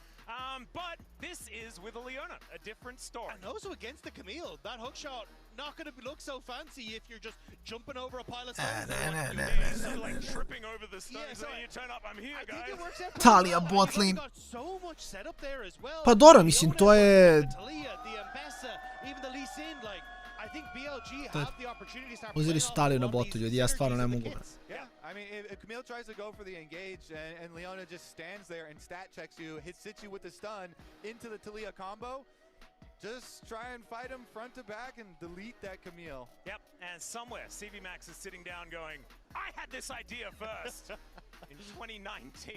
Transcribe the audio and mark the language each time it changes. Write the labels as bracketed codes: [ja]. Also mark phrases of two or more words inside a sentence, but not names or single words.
[en] But this is with a Leona, a different story. And also against the Camille, that hook shot not going to look so fancy if you're just jumping over a pile of stones. Like tripping over the stones, and you turn up, I'm here, guys. Taliyah bot lane. Got so much set up there as well. [sr] Pa dobro, mislim, to je... Uzeli su Taliju na botu, ljudi, ja stvarno ne mogu. [en] Yeah, I mean, if Camille tries to go for the engage and Leona just stands there and stat checks you, hits you with the stun into the Taliyah combo, just try and fight him front to back and delete that Camille. Yep, and somewhere CV Max is sitting down going, I had this idea first in 2019.